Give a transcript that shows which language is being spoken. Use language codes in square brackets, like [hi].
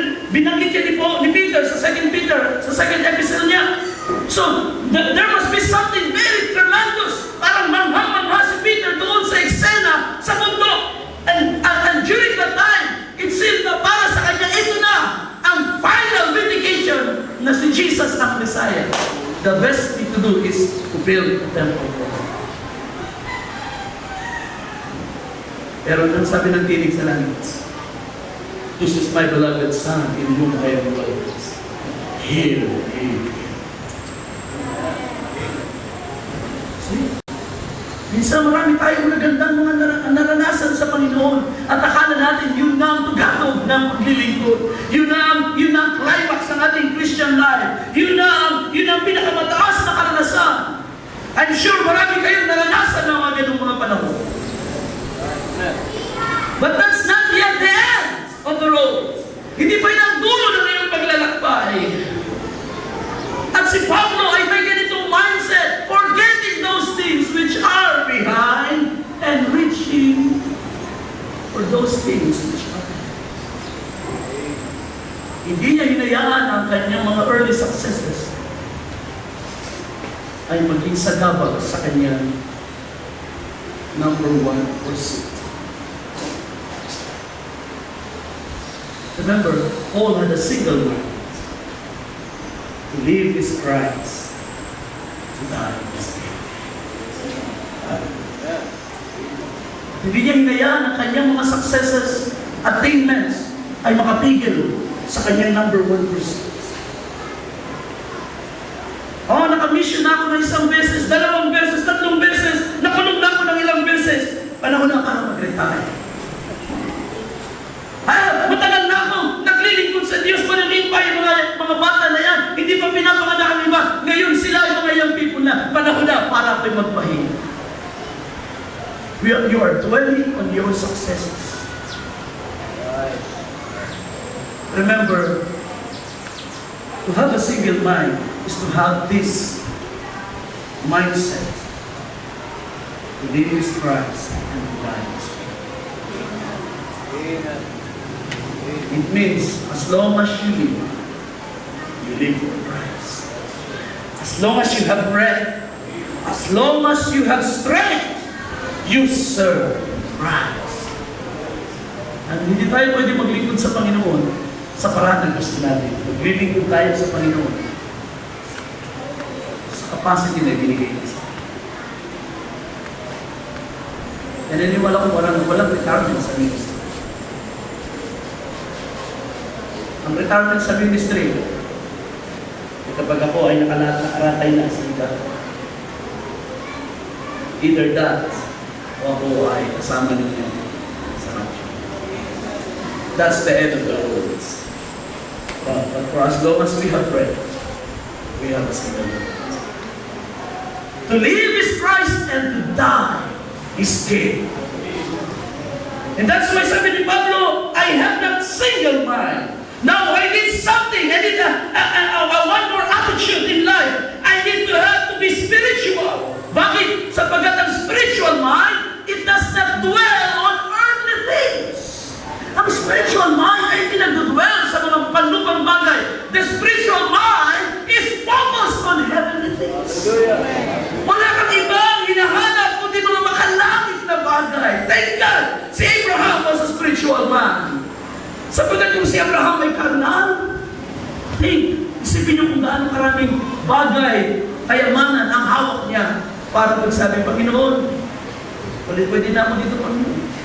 [tl] Binanggit niya ni Peter sa 2 Peter, sa 2nd epistle niya. [en] So, there must be something very tremendous. [tl] Parang manghang-mangha si Peter doon sa eksena, sa bundok. [en] And during that time, it seemed [tl] na para sa kanya, ito na ang final vindication na si Jesus ang Messiah. [en] The best thing to do is to build a temple for Him. [tl] Pero nang sabi ng tinig sa langit, [en] this is my beloved Son, in whom I am well pleased. Hear Him. See? [tl] Minsan marami tayong magagandang mga naranasan sa Panginoon at akala natin yun na ang tugatog ng paglilingkod. Yun na ang climax ng ating Christian life. Yun na ang pinakamataas na karanasan. [en] I'm sure [tl] marami kayong naranasan ng mga ganung mga panahon. [en] But that's not yet the end of the road. [tl] Hindi pa yun ang dulo ng iyong paglalakbay. At si Pablo ay may ganitong [en] mindset, forgetting those things which are behind and reaching for those things which are behind. [tl] Hindi niya hinayaan ang kanyang mga [en] early successes [tl] ay maging sagabal sa kanyang number 1 pursuit. [en] Remember, Paul had a single mind. To live is Christ, to die is gain. [tl] Hindi niya hinayaan ang kanyang mga successes, attainments, ay makapigil sa kanyang number 1 pursuit. Naka-mission na ako ng 1 beses, 2 beses, 3 beses, nakulong na ako ng ilang beses. Panahon na para mag-retire. Matagal na ako naglilingkod sa Diyos, manangin pa yung mga bata na yan. Hindi pa pinapanganak ang iba. Ngayon sila yung mga young people na panahon na para ako'y magpahinga. [en] You are dwelling on your successes. Remember, to have a single mind is to have this mindset. To live is Christ and to die is gain. Amen. It means, as long as you live for Christ. As long as you have breath, as long as you have strength, you serve Christ. [tl] At hindi tayo pwede maglingkod sa Panginoon sa paraan ng gusto natin. Maglilingkod tayo sa Panginoon sa capacity na binigay niya sa atin. naniniwala ko walang retirement sa ministry. Ang retirement sa ministry, kapag ako ay nakaratay na sa iba, [en] either that, [tl] o ako ay kasama ninyo sa rapture. [en] That's the end of the words. But for as long as we have breath, we have a single word. To live is Christ and to die is gain. And that's why [tl] sabi ni Pablo, [en] I have that single mind. Now I need something. I need one more attitude in life. I need to have to be spiritual. [tl] Bakit? Sapagkat ang [en] spiritual mind, it does not dwell on earthly things. [tl] Ang spiritual mind ay hindi nagdudwell sa mga panlupang bagay. [en] The spiritual mind is focused on heavenly things. [tl] Wala kang ibang hinahanap kundi mga makalangit na bagay. [en] Thank God! Si Abraham was a spiritual man. [tl] Sapagkat kung si Abraham ay karnal, isipin niyo kung gaano karaming bagay, kayamanan ang hawak niya para magsabi, Panginoon, pwede na ako dito, Panginoon.